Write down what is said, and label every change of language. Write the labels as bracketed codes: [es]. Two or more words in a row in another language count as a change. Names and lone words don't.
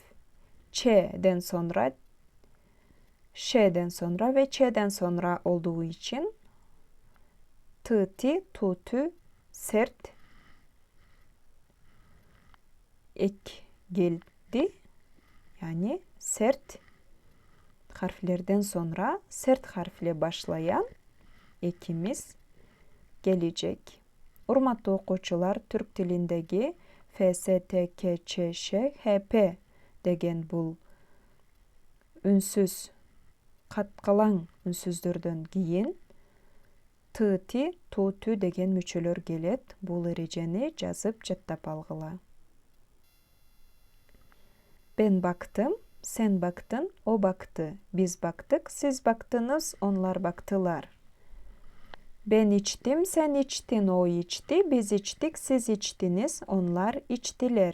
[tr] Ç'den sonra, Ş'den sonra ve Ç'den sonra olduğu için T, T, tu, tü sert ek geldi. Yani sert harflerden sonra sert harfle başlayan ekimiz gelecek. [ky] Урматтуу окуучулар, Түрк тилиндеги F, S, T, K, Ç, Ş, H, P деген бұл үнсүз каткалаң үнсүздөрдөн кийин T, T, tu, tü деген мүчөлөр келет. Бул эрежени жазып жаттап алгыла. [tr] Ben baktım, sen baktın, o baktı. Biz baktık, siz baktınız, onlar baktılar. Ben içtim, sen içtin, o içti, biz içtik, siz içtiniz, onlar içtiler.